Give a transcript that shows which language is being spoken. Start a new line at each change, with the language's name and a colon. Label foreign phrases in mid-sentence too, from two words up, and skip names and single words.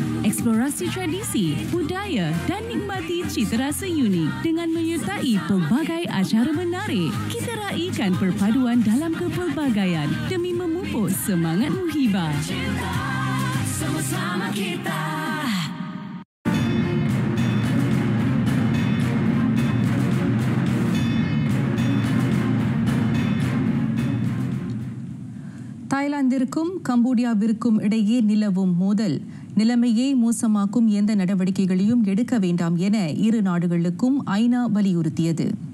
Malay: Eksplorasi tradisi, budaya dan nikmati cita rasa unik dengan menyertai pelbagai acara menarik. Kita raikan perpaduan dalam kepelbagaian demi memupuk semangat muhibah. Sama-sama kita.
Tamil: தாய்லாந்திற்கும் கம்போடியாவிற்கும் இடையே நிலவும் மோதல் நிலைமையை மோசமாக்கும் எந்த நடவடிக்கைகளையும் எடுக்க வேண்டாம் என இரு நாடுகளுக்கும் ஐநா வலியுறுத்தியது.